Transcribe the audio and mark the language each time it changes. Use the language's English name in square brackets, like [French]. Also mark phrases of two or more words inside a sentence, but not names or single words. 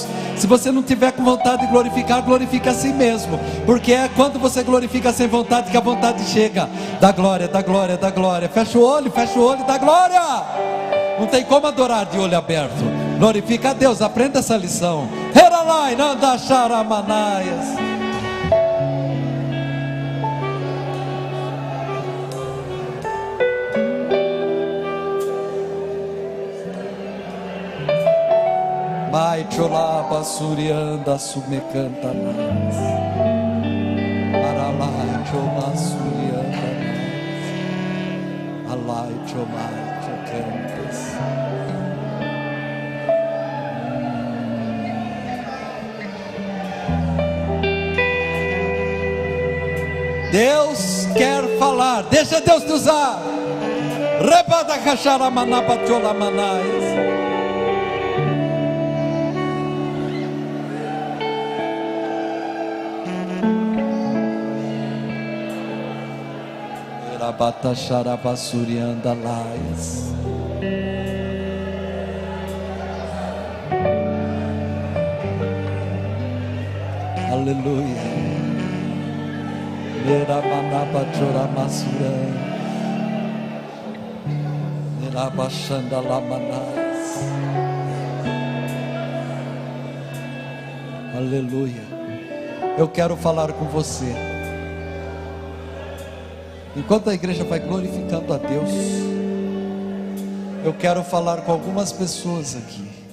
[Portuguese] Se você não tiver com vontade de glorificar, glorifica a si mesmo, porque é quando você glorifica sem vontade que a vontade chega. Dá glória, dá glória, dá glória. Fecha o olho e dá glória. Não tem como adorar de olho aberto. Glorifica a Deus, aprenda essa lição. Heralai nanda charamanaias. Mai cholaba surianda sumecanta nas. Aralai choma surianda nas. Alai chomai chocantas. Deus quer falar, deixa Deus te usar. Rebada cachara manabachola manais. Rabata Sharabasurianda Lais. Aleluia. Neramanaba Choramasuran. Nerabashanda Lamanais. Aleluia. Eu quero falar com você. Enquanto a igreja vai glorificando a Deus, eu quero falar com algumas pessoas aqui.